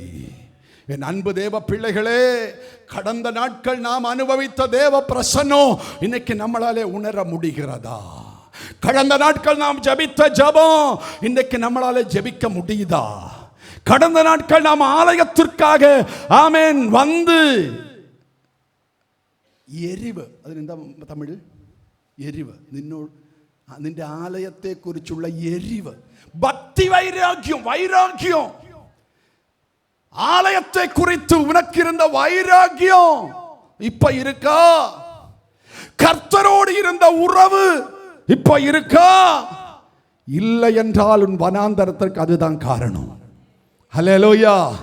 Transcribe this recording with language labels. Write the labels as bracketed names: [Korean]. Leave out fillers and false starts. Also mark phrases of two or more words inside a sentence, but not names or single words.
[Tamil] என் அன்பு தேவ பிள்ளைகளே, கடந்த நாட்கள் நாம் அனுபவித்த தேவ பிரசன்னம் இன்னைக்கு நம்மளாலே உணர முடிகிறதா? கடந்த நாட்கள் நாம் ஜெபித்த ஜெபம் இன்னைக்கு நம்மளாலே ஜெபிக்க முடியுதா? கடந்த நாட்கள் நாம் ஆலயத்திற்காக ஆமென் வந்து [Malayalam] എരിവ്, അതിനെന്താ തമിഴ്? എരിവ്, നിന്റെ ആലയത്തെ കുറിച്ചുള്ള എരിവ്, ഭക്തി വൈരാഗ്യം, [Tamil] ஆலயத்தை குறித்து உனக்கு இருந்த வைராக்கியம் இப்ப இருக்கா? கர்த்தரோடு இருந்த உறவு இப்ப இருக்கா? இல்லை என்றால் உன் வனாந்தரத்திற்கு அதுதான் காரணம்.